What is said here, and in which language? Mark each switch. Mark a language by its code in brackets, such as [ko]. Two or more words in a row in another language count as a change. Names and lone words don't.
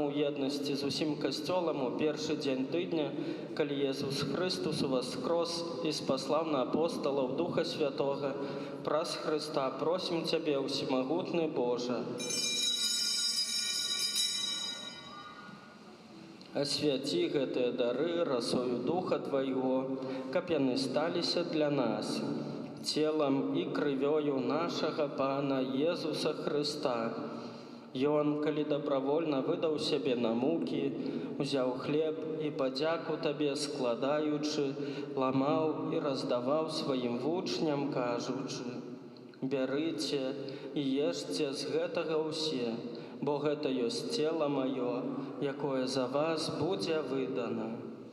[be] ў еднасці з усім касцёлам у першы дзень тыдня, калі Езус Христус воскрос і спаслаў на апосталаў Духа Святога, праз Христа просім Цябе, усемагутны Боже. Асвяці гэтыя дары расою Духа Твайго, каб яны сталіся для нас [ru] целом и [be] крывёю нашага Пана Езуса Христа. Ён, калі добровольно выдаў сябе на мукі, узяў хлеб і падзяку Табе складаючы, ламаў і раздаваў сваім вучням, кажучы: «Бярыце і ешце з гэтага ўсе, бо гэта ёсць цела маё, якое за вас будзе выдана».